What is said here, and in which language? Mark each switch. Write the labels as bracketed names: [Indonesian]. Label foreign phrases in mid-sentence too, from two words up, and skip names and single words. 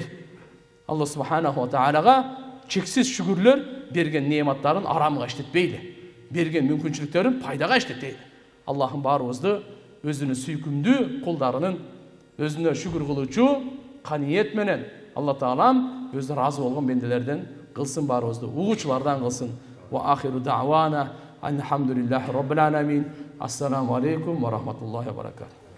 [Kyrgyz] Алла субханаху ва тааляга чексиз шүгүрлөр, берген неаматтарын арамга иштетпейли. Берген мүмкүнчүлүктөрүн пайдага иштетейли. Аллахым баарыбызды өзүнүн сүйкүмдүү кулдарынын өзүнө шүгүр кылуучу каниет менен Алла таалам өзү разы болгон бенделерден кылсын, баарыбызды угуучулардан кылсын. [Arabic] وآخر دعوانا الحمد لله رب العالمين. السلام عليكم ورحمة الله وبركاته.